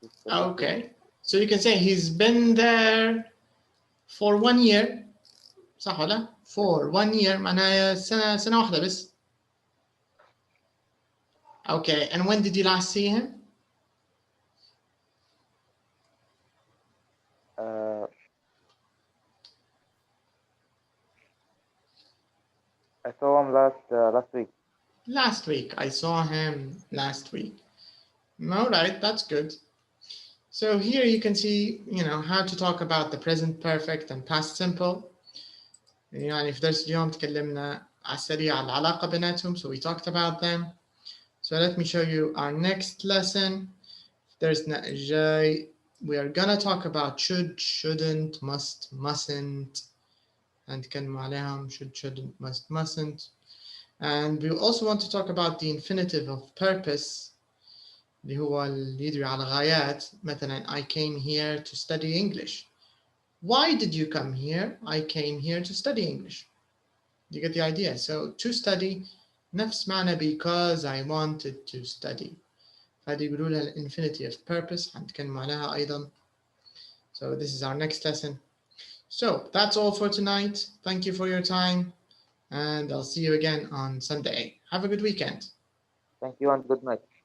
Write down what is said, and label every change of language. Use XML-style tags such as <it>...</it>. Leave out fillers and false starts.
<en>Okay, so you can say he's been there for 1 year.</en> <ar>صح ولا؟</ar> <en>For 1 year</en> <ar>معناها سنة واحدة بس.</ar> <en>Okay, and when did you last see him? I saw him last week. Last week. I saw him last week. All right, that's good. So here you can see, how to talk about the present perfect and past simple.</en> <ar>يعني في درس اليوم تكلمنا على السريع عن العلاقة بيناتهم,</ar> <en>so we talked about them. So let me show you our next lesson.</en> <ar>درسنا الجاي,</ar> <en>we are gonna talk about should, shouldn't, must, mustn't,</en> <ar>هنتكلم عليهم</ar> <en>should, shouldn't, must, mustn't. And we also want to talk about the infinitive of purpose,</en> <ar>اللي هو اللي يدري على غايات. مثلا</ar> <en>I came here to study English. Why did you come here? I came here to study English. You get the idea? So to study</en> <ar>نفس معنى</ar> <en>because I wanted to study.</en> <ar>هذه يقولوا لها</ar> <en>infinity of purpose,</en> <ar>هنتكلم عليها أيضا.</ar> <en>So this is our next lesson. So that's all for tonight. Thank you for your time, and I'll see you again on Sunday. Have a good weekend. Thank you and good night.</en>